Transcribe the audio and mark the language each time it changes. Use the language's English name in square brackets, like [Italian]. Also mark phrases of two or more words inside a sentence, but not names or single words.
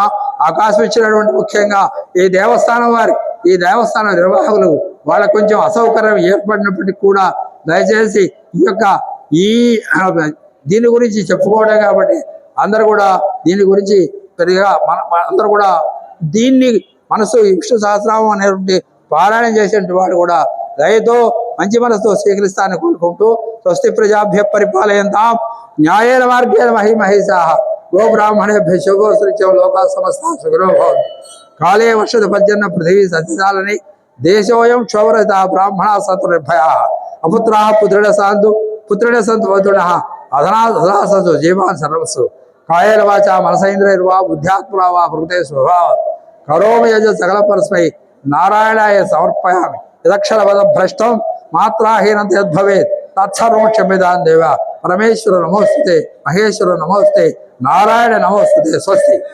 [Telugu] అవకాశం ఇచ్చినటువంటి ముఖ్యంగా ఈ దేవస్థానం నిర్వాహకులు వాళ్ళకు కొంచెం అసౌకర్యం ఏర్పడినప్పటికీ కూడా దయచేసి దీని గురించి చెప్పుకోవడం కాబట్టి అందరూ కూడా దీని గురించి పెద్దగా అందరూ కూడా దీన్ని విష్ణు సహస్రనామం అనేటువంటి పారాయణం చేసేటువంటి వాడు కూడా దయతో మంచి మనసుతో స్వీకరిస్తానని కోరుకుంటూ [Sanskrit] స్వస్తి ప్రజాభ్య పరిపాలయంతాం న్యాయేన మార్గేణ మహిమహేషాః గోబ్రాహ్మణేభ్య శుభోస్త్రిత్యం లోకా సమస్తా సుఖినో భవంతు. కాళే వర్షద పర్జన్య పృథివీ సత్యశాలిని దేశోయం క్షోభరహిత బ్రాహ్మణా సంతు నిర్భయాః అపుత్రాః పుత్రిణ సంతు వధునః అధనా సంతు జీవాన్ సర్వస్సు కాయేన వాచ మనసేంద్రియర్వా బుద్ధ్యాత్మనా వా ప్రకృతే స్వభావ కరోమి యజ సకల పరస్మై నారాయణాయ సమర్పయామి యదక్షరపద భ్రష్టం మాత్రాహీనంత యద్భవేత్ తత్సర్వం క్షమ్యతాం దేవ పరమేశ్వర నమోస్తుతే మహేశ్వర నమోస్తే నారాయణ నమోస్తుతే స్వస్తి.